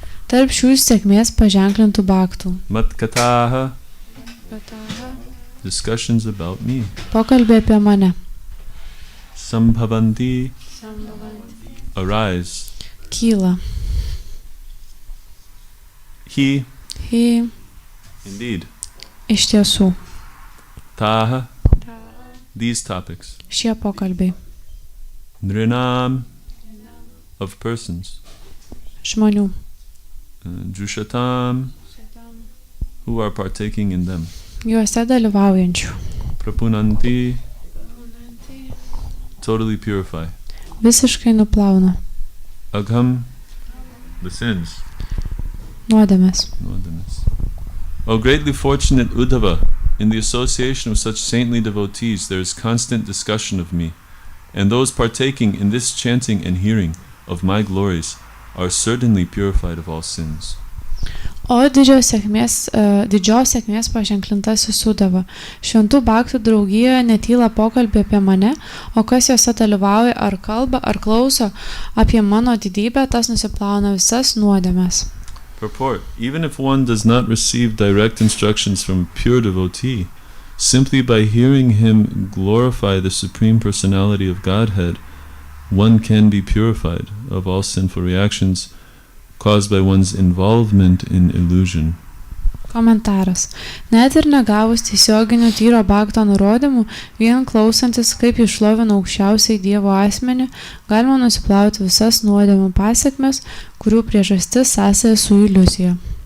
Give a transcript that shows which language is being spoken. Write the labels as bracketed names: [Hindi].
[Lithuanian] Tarp šių sėkmės paženklintų bhaktų. [English] Matkataha, discussions about me. [Lithuanian] Pokalbė apie mane. [English] Sambhavanti, arise. [Lithuanian] Kyla. [English] He, indeed. [Lithuanian] Iš tiesų. [English] Taha, these topics. [Lithuanian] Šie pokalbiai. [English] Nrinam, of persons. [Lithuanian] Žmonių. [English] Jushatam, who are partaking in them. [Lithuanian] Juose dalyvaujančių. [English] Prapunanti, totally purify. [Lithuanian] Visiškai nuplauna. [English] Agham, the sins. [Lithuanian] Nuodėmės. [English] O greatly fortunate Uddhava, in the association of such saintly devotees there is constant discussion of me, and those partaking in this chanting and hearing of my glories are certainly purified of all sins. [Lithuanian] O didžios sėkmės paženklintasis Uddhava. Šventų bhaktų draugijoje netyla pokalbė apie mane, o kas jose dalyvauja ar kalba, ar klauso apie mano didybę, tas nusiplauna visas nuodėmes. [English] Purport: even if one does not receive direct instructions from a pure devotee, simply by hearing him glorify the Supreme Personality of Godhead, one can be purified of all sinful reactions caused by one's involvement in illusion. [Lithuanian] Komentaras. Net ir negavus tiesioginių tyro bhakto nurodymų, vien klausantis, kaip išlovina aukščiausiai Dievo asmenį, galima nusiplauti visas nuodėmų pasekmes, kurių priežastis sąsaja su iliuzija.